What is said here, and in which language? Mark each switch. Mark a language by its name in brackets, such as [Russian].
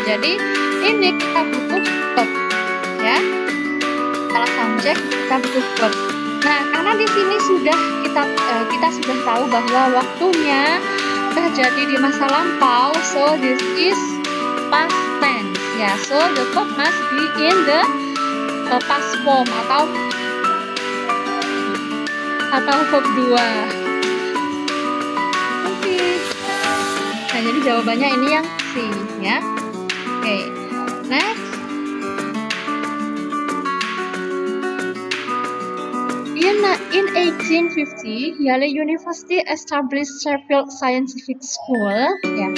[Indonesian] Jadi ini kita butuh verb ya, setelah subjek kita butuh verb. Nah, karena di sini sudah kita sudah tahu bahwa waktunya terjadi di masa lampau, [English] so this is past tense [Indonesian] ya. [English] So the verb must be in the past form [Indonesian] atau [English] verb 2. [Indonesian] Oke. Nah, jadi jawabannya ini yang C ya. Oke. Next. [English] In 1850, Yale University established Sheffield Scientific School ya.